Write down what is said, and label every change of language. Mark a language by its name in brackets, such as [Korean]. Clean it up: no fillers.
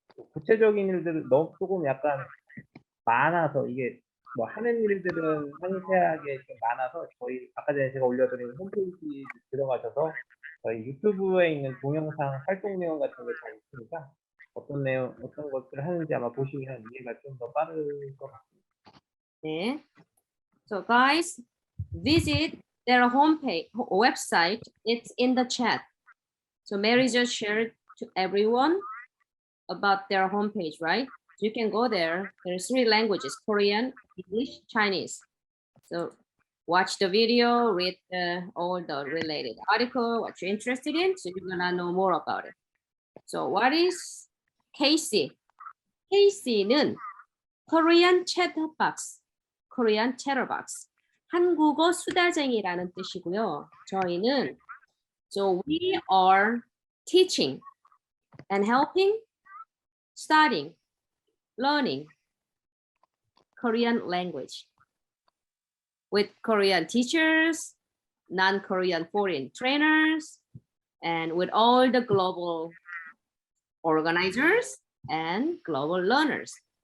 [Korean] 또 구체적인 일들은 너무 조금 약간 많아서 이게 뭐 하는 일들은 상세하게 좀 많아서 저희 아까 전에 제가 올려드린 홈페이지 들어가셔서 저희 유튜브에 있는 동영상 활동 내용 같은 게 다 있으니까 어떤 것들을 하는지 아마 보시면 이해가 좀 더 빠를 것 같습니다. 네. [English] So guys, visit their homepage website. It's in the chat. So Mary just shared to everyone about their homepage, right? You can go there. There's 3 languages: Korean, English, Chinese. So watch the video, read all the related article, what you're interested in, so you're gonna know more about it. So what is KC? KC는 Korean Chatterbox, Korean Chatterbox. [Korean] 한국어 수다쟁이라는 뜻이고요. 저희는 [English] so we are teaching and helping, studying, learning Korean language with Korean teachers, non-Korean foreign trainers, and with all the global organizers and global learners.